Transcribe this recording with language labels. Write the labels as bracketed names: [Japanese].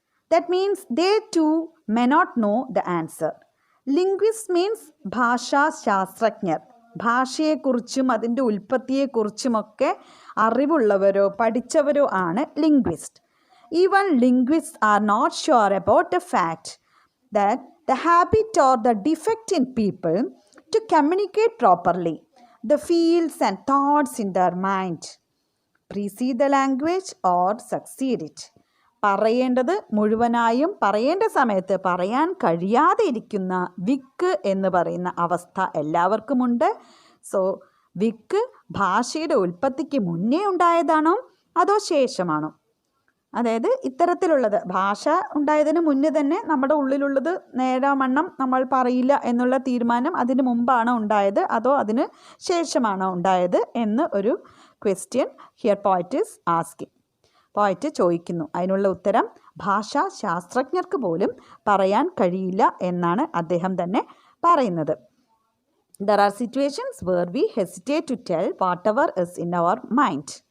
[English] That means they too may not know the answer. Linguist means [Malayalam] ഭാഷാ ശാസ്ത്രജ്ഞർ. ഭാഷയെക്കുറിച്ചും അതിൻ്റെ ഉൽപ്പത്തിയെക്കുറിച്ചുമൊക്കെ അറിവുള്ളവരോ പഠിച്ചവരോ ആണ് linguist. [English] Even linguists are not sure about the fact that the habit or the defect in people to communicate properly, the feels and thoughts in their mind, precede the language or succeed it. [Malayalam] പറയേണ്ടത് മുഴുവനായും പറയേണ്ട സമയത്ത് പറയാൻ കഴിയാതെ ഇരിക്കുന്ന വിക്ക് എന്ന് പറയുന്ന അവസ്ഥ എല്ലാവർക്കുമുണ്ട്. സോ വിക്ക് ഭാഷയുടെ ഉൽപ്പത്തിക്ക് മുന്നേ ഉണ്ടായതാണോ അതോ ശേഷമാണോ? അതായത് ഇത്തരത്തിലുള്ളത്, ഭാഷ ഉണ്ടായതിന് മുന്നേ തന്നെ നമ്മുടെ ഉള്ളിലുള്ളത് നേരാവണ്ണം നമ്മൾ പറയില്ല എന്നുള്ള തീരുമാനം അതിന് മുമ്പാണോ ഉണ്ടായത് അതോ അതിന് ശേഷമാണോ ഉണ്ടായത് എന്ന് ഒരു ക്വസ്റ്റ്യൻ [English] Here poet is asking. [Malayalam] പോയിറ്റ് ചോദിക്കുന്നു. അതിനുള്ള ഉത്തരം ഭാഷാ ശാസ്ത്രജ്ഞർക്ക് പോലും പറയാൻ കഴിയില്ല എന്നാണ് അദ്ദേഹം തന്നെ പറയുന്നത്. [English] There are situations where we hesitate to tell whatever is in our mind.